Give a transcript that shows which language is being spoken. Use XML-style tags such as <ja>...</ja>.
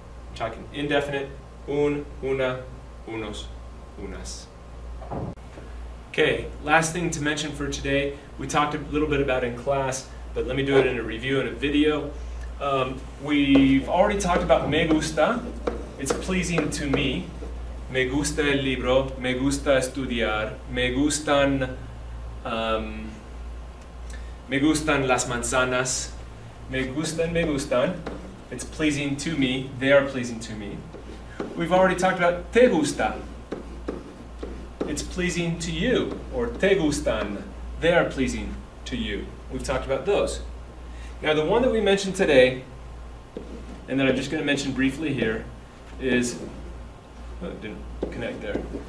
<en>I'm talking indefinite, un, una, unos, unas. Okay, last thing to mention for today, we talked a little bit about in class, but let me do it in a review in a video. We've already talked about me gusta. It's pleasing to me.</en> <es>Me gusta el libro, me gusta estudiar, me gustan las manzanas, me gustan.</es> <en>It's pleasing to me, they are pleasing to me. We've already talked about te gusta. It's pleasing to you, or te gustan, they are pleasing to you. We've talked about those. Now the one that we mentioned today, and that I'm just going to mention briefly here, is, oh, it didn't connect there.</en>